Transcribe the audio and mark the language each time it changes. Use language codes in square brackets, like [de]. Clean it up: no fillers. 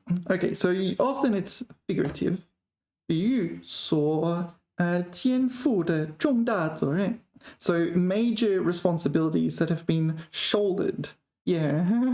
[en] Okay, so often it's figurative. [zh] 比喻所肩负的重大责任. [en] So major responsibilities that have been shouldered. Yeah.